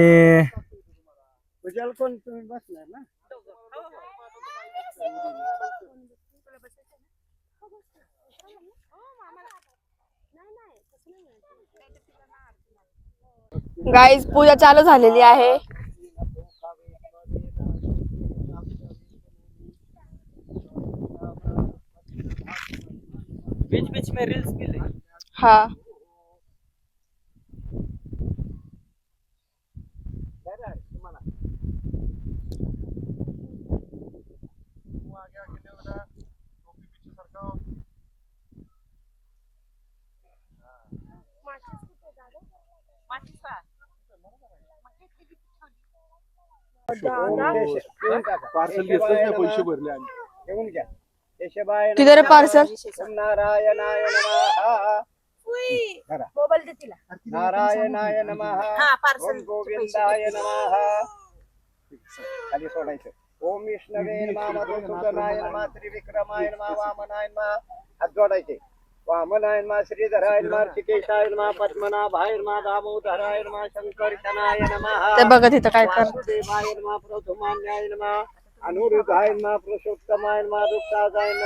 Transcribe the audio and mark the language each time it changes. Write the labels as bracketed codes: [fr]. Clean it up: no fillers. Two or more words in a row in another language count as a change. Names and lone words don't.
[mr] पूजाला कोण तुम्ही बसणार ना. गाईज पूजा चालू झालेली आहे. [hi] बीच बीच में रील्स मिले. हा आगे आगे [mr] नेऊ ना. टोपी पिछे सरकाव. पार्सल घेतलं नाही पैसे भरले आम्ही. घेऊन घ्या. केशवाय किती रे पार्सल? [sa] ओम नारायणाय नमः. [mr] मोबाईल दे तिला. [sa] नारायणाय नमः. [mr] हा, पार्सल [sa] ओम गोविंदाय नमः. [mr] खाली सोडायचं. [sa] ओम विष्णवे नमः. मधुसूदनाय नमः. त्रिविक्रमाय नमः. वामनाय नमः. [mr] हात जोडायचे. [sa] वामनाय नमः. श्रीधराय नमः. ऋषिकेशाय नमः. पद्मनाभाय नमः. दामोदराय नमः. शंकरशनाय नमः. [mr] ते बघत इथं काय कर. [sa] वासुदेवाय नमः. प्रथमान्याय नमः. अनुरुद्धाय नमः. पुरुषोत्तमाय नमः. दुःखाजाय नमः.